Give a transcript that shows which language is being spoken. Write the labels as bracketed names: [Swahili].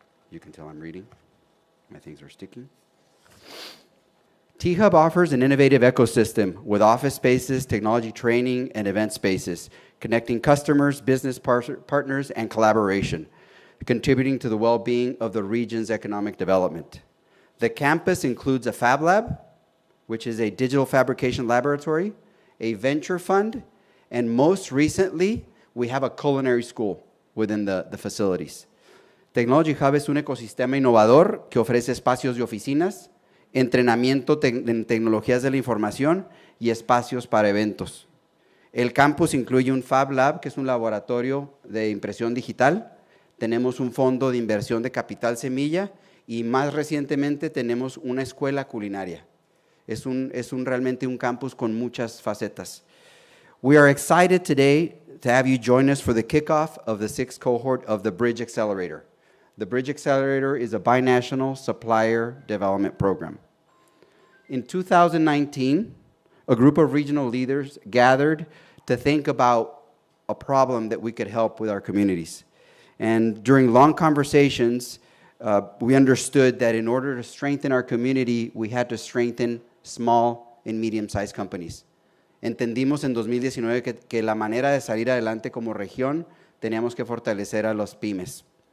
[English] You can tell I'm reading. My things are sticking. T-Hub offers an innovative ecosystem with office spaces, technology training, and event spaces, connecting customers, business partners, and collaboration, contributing to the well-being of the region's economic development. The campus includes a Fab Lab, which is a digital fabrication laboratory, a venture fund, and most recently, we have a culinary school within the facilities. [Spanish] Technology Hub es un ecosistema innovador que ofrece espacios de oficinas, entrenamiento en tecnologías de la información y espacios para eventos. El campus incluye un Fab Lab, que es un laboratorio de impresión digital. Tenemos un fondo de inversión de capital semilla y más recientemente tenemos una escuela culinaria. Es realmente un campus con muchas facetas. [English] We are excited today to have you join us for the kickoff of the 6th cohort of the Bridge Accelerator. The Bridge Accelerator is a binational supplier development program. In 2019, a group of regional leaders gathered to think about a problem that we could help with our communities. And during long conversations, we understood that in order to strengthen our community, we had to strengthen small and medium-sized companies. [Spanish] Entendimos en 2019 que la manera de salir adelante como región teníamos que fortalecer a los pymes.